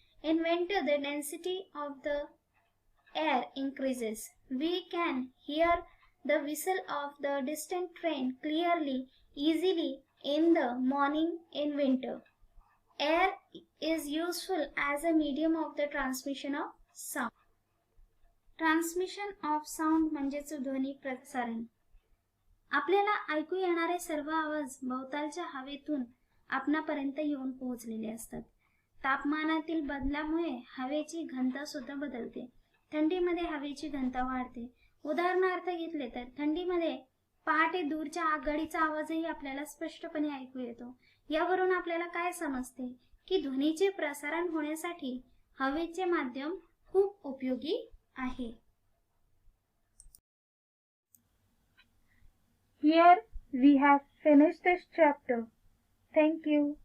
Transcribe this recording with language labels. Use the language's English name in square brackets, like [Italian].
[English] In winter, the density of the air increases. We can hear the whistle of the distant train clearly, easily in the morning in winter. Air is useful as a medium of the transmission of sound. Transmission of sound [Marathi] म्हणजेच ध्वनी प्रसारण. आपल्याला ऐकू येणारे सर्व आवाज भोवतालच्या हवेतून आपणापर्यंत येऊन पोहोचलेले असतात. तापमानातील बदलामुळे हवेची घनता सुद्धा बदलते. थंडीमध्ये हवेची घनता वाढते. उदाहरणार्थ घेतले तर थंडीमध्ये पहाटे दूरच्या आगगाडीचा आवाजही आपल्याला स्पष्टपणे ऐकू येतो. यावरून आपल्याला काय समजते की ध्वनीचे प्रसारण होण्यासाठी हवेचे माध्यम खूप उपयोगी आहे. [English] Here we have finished this chapter. Thank you.